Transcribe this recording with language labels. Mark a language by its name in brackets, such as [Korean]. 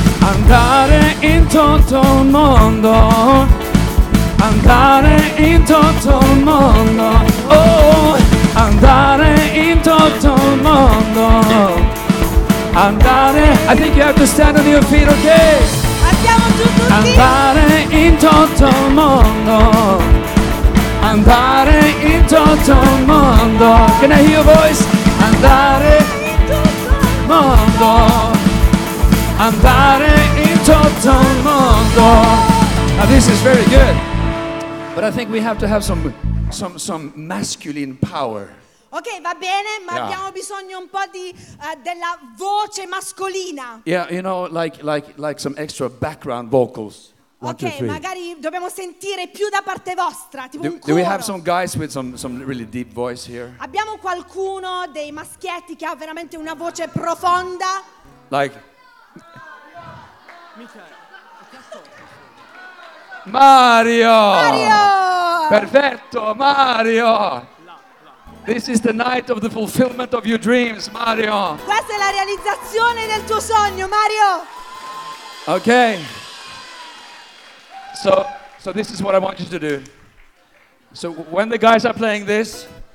[Italian] Andare in tutto il mondo. Andare in tutto il mondo. Oh, andare in tutto il mondo. Andare. [English] I think you have to stand on your feet, okay? [Italian] Andare in tutto il mondo. Andare in tutto il mondo. [English] Can I hear your voice? [Italian] Andare in tutto il mondo. Andare in tutto il mondo. [English] Now this is very good. But I think we have to have some masculine power. [Italian] Ok, va bene, ma yeah, abbiamo bisogno un po' di della voce mascolina. [English] Yeah, you know, like some extra background vocals. [Italian] Ok, magari dobbiamo sentire più da parte vostra, tipo un coro. [English] Do we have some guys with some really deep voice here? [Italian] Abbiamo qualcuno dei maschietti che ha veramente una voce profonda? [English] Like Mario! [Italian] Mario! Perfetto, Mario! [English] This is the night of the fulfillment of your dreams, Mario. [Italian] Questa è la realizzazione del tuo sogno, Mario. Okay. [English] So this is what I want you to do. So when the guys are playing this,